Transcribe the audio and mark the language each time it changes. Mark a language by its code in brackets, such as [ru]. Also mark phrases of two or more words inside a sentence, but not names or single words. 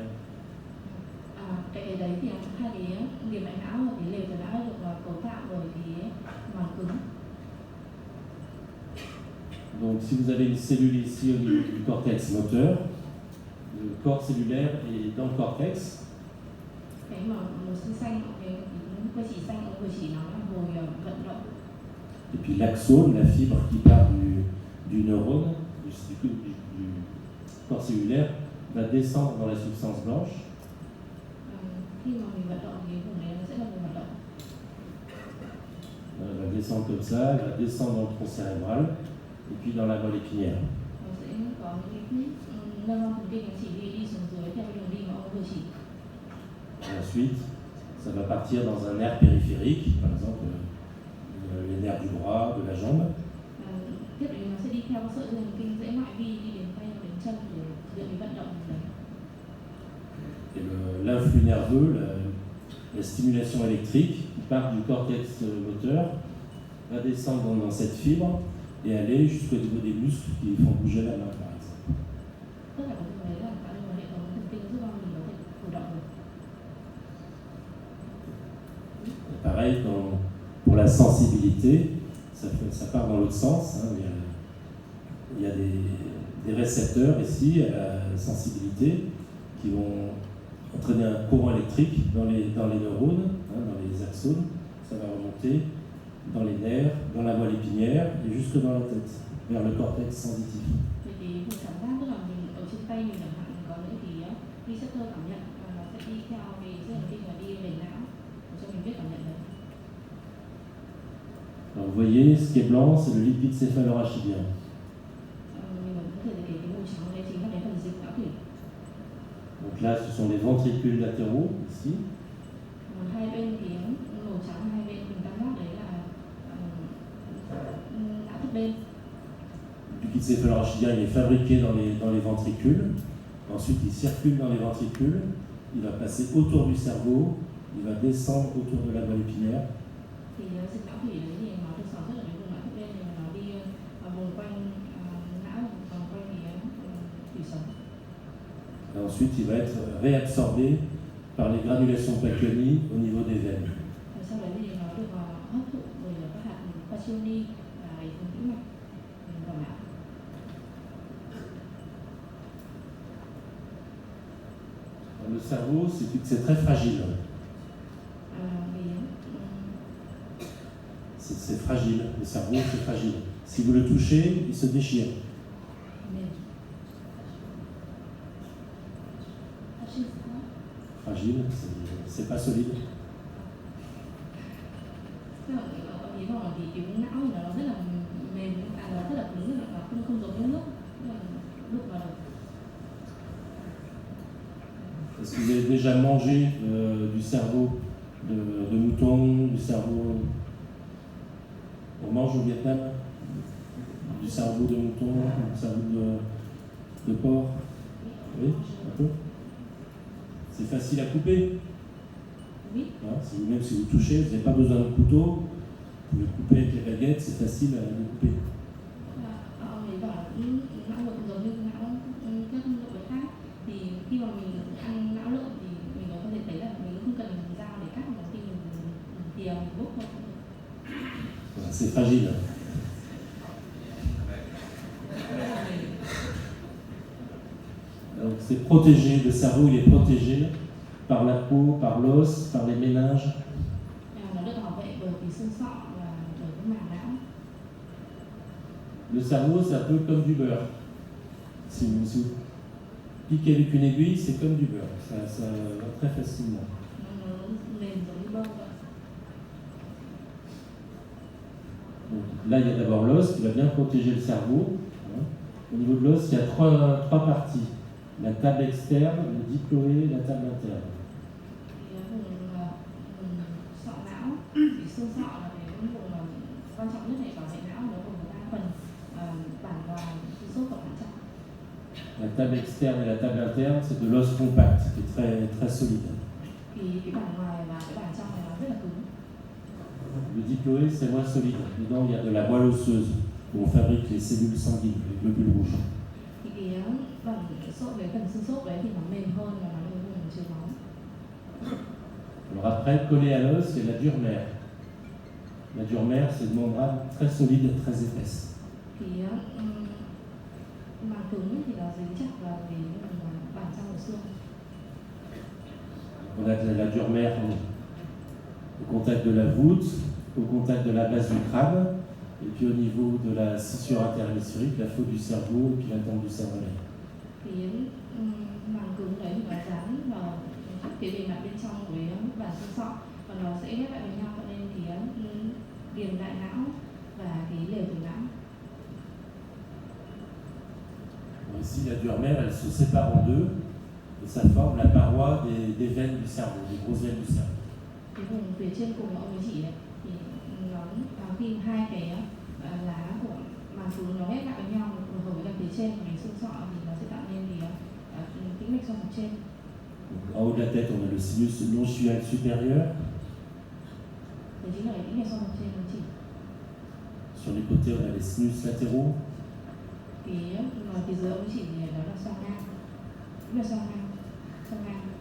[vi] Cái đấy thì hai cái điểm đại não và cái lều tiểu não được cấu tạo bởi cái màng cứng. [fr] Donc si vous avez une cellule ici au niveau du cortex moteur, le corps cellulaire est dans le cortex. [vi] Cái mà màu xanh, cái cơ chỉ xanh, ông cơ chỉ nó là hồi vận động. [fr] Et puis l'axone, la fibre qui part du neurone, du corps cellulaire, va descendre dans la substance blanche. [vi] Khi mà mình vận động thì vùng này nó sẽ là vùng vận động. [fr] Elle va descendre comme ça, elle va descendre dans le tronc cérébral et puis dans la moelle épinière. [vi] Nó sẽ có những cái neuron thần kinh nó chỉ đi xuống dưới theo đường đi mà ông vừa chỉ. [fr] Et ensuite, ça va partir dans un nerf périphérique, par exemple les nerfs du bras, de la jambe. [vi] Tiếp đến nó sẽ đi theo sợi dây thần kinh dễ ngoại vi đi đến tay đến chân để thực hiện cái vận động đấy. [fr] Et l'influx nerveux, la stimulation électrique qui part du cortex moteur va descendre dans cette fibre et aller jusqu'au niveau des muscles qui font bouger la main, par exemple. [vi] Tất cả các thứ đấy là cả hệ thống thần kinh giúp cho mình có thể cử động được. [fr] Et pareil, la sensibilité, ça part dans l'autre sens. Hein. Il y a des récepteurs ici à la sensibilité qui vont entraîner un courant électrique dans les neurones, hein, dans les axones. Ça va remonter dans les nerfs, dans la moelle épinière et jusque dans la tête, vers le cortex sensitif. [vi] Vậy thì vùng cảm giác tức là mình ở trên tay mình chẳng hạn, mình có những cái receptor cảm nhận và nó sẽ đi theo cái dây thần kinh và đi về não để cho mình biết cảm nhận đấy. [fr] Alors vous voyez, ce qui est blanc, c'est le liquide céphalorachidien. [vi] Mình vẫn có thể để cái màu trắng đấy chính là cái phần dịch não thủy. [fr] Donc là, ce sont les ventricules latéraux, ici. [vi] Hai bên cái màu trắng hai bên mình tam giác đấy là não thất bên. [fr] Le liquide céphalorachidien il est fabriqué dans les ventricules. Ensuite, il circule dans les ventricules. Il va passer autour du cerveau. Il va descendre autour de la moelle épinière. [vi] Thì dịch não thủy đấy thì nó được sản xuất ở cái vùng não thất bên, nó đi vòng quanh não, vòng quanh cái thủy sống. [fr] Et ensuite, il va être réabsorbé par les granulations Pacchioni au niveau des veines. [vi] Và sau đấy thì nó được hấp thụ bởi các hạt Pacchioni và cái phần tĩnh mạch vào não. [fr] Le cerveau, c'est très fragile. C'est fragile. Le cerveau, c'est fragile. Si vous le touchez, il se déchire. Fragile, c'est pas solide. [vi] Ý bảo thì cái não thì nó rất là mềm, nó rất là cứng, nó không giống như nước vào đầu. [fr] Est-ce que vous avez déjà mangé du cerveau de mouton, du cerveau... On mange au Vietnam du cerveau de mouton, du cerveau de porc? Oui, un peu. C'est facile à couper. Oui. Hein, même si vous touchez, vous n'avez pas besoin de couteau. Vous pouvez couper avec les baguettes, c'est facile à le couper. [vi] Ông ấy bảo là não lợn giống như não các động vật khác, thì khi mà mình ăn não lợn thì mình có thể thấy là mình không cần dao để cắt, mà khi mình thìa mình bốc thôi. [fr] C'est fragile. Donc c'est protégé, le cerveau il est protégé par la peau, par l'os, par les méninges. [vi] Nó được bảo vệ bởi cái xương sọ và bởi cái màng não. [fr] Le cerveau c'est un peu comme du beurre. Si vous piquez avec une aiguille, c'est comme du beurre. Ça va très facilement. [vi] Nó mềm giống như bông vậy. [fr] Donc, là, il y a d'abord l'os qui va bien protéger le cerveau. Au niveau de l'os, il y a trois parties. La table externe, le diploé et la table interne. [vi] Sọ não, thì xương sọ là cái vùng quan trọng nhất để bảo vệ não, nó gồm có 3 phần: bản ngoài, xương xốp và bản trong. [fr] La table externe et la table interne, c'est de l'os compact, qui est très, très solide. [vi] Thì cái bản ngoài và cái bản trong này nó rất là cứng. [fr] Le diploé, c'est moins solide. Dedans, il y a de la moelle osseuse, où on fabrique les cellules sanguines, les globules rouges. [vi] Thì cái phần xương xốp đấy thì nó mềm hơn và nó là vùng chứa máu. [fr] Alors après, collé à l'os, c'est la dure mère. La dure mère, c'est une membrane très solide et très épaisse. [vi] Thì màng cứng thì nó dính chặt vào cái bản trong của xương. [fr] On a la dure mère au contact de la voûte, au contact de la base du crâne, et puis au niveau de la scissure interhémisphérique, la faute du cerveau, et puis la tempe du cervelet. [vi] Thì màng cứng đấy thì nó dán vào cái bề mặt bên trong của cái bản xương sọ và nó sẽ ghép lại với nhau, cho nên thì viền đại não và cái lều tử não. [fr] Ici, la dure mère, elle se sépare en deux, et ça forme la paroi des veines du cerveau, des grosses veines du cerveau. [vi] Cái vùng phía trên cùng mà ông ấy chỉ này thì nó khi hai cái lá của màng cứng nó ghép lại với nhau hợp với cả phía trên của cái xương sọ thì nó sẽ tạo nên thì tĩnh mạch xoang mặt trên. [fr] En haut de la tête, on a le sinus longival supérieur. [vi] Đấy chính là cái tĩnh mạch xoang mặt trên nó chỉ. [fr] Sur les côtés, on a les sinus latéraux. [vi] Phía dưới ông ấy chỉ thì đó là xoang ngang. Đúng là xoang ngang. Xoang ngang.